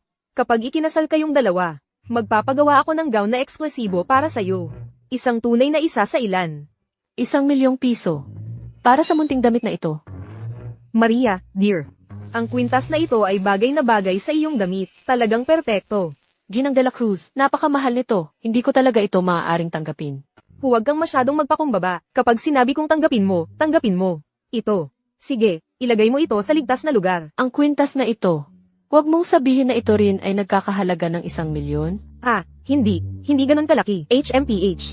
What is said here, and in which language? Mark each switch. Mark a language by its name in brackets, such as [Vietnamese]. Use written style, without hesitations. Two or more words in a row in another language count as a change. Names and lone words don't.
[Filipino] Kapag ikinasal kayong dalawa, magpapagawa ako ng gown na eksklusibo para sa'yo. Isang tunay na isa sa ilan. 1,000,000 piso. Para sa munting damit na ito. Maria, dear. Ang kwintas na ito ay bagay na bagay sa iyong damit. Talagang perpekto. Ginang de la Cruz, napakamahal nito. Hindi ko talaga ito maaaring tanggapin. Huwag kang masyadong magpakumbaba. Kapag sinabi kong tanggapin mo, tanggapin mo. Ito. Sige, ilagay mo ito sa ligtas na lugar. Ang kwintas na ito. Huwag mong sabihin na ito rin ay nagkakahalaga ng 1,000,000. Ah, hindi. Hindi ganun kalaki. HMPH.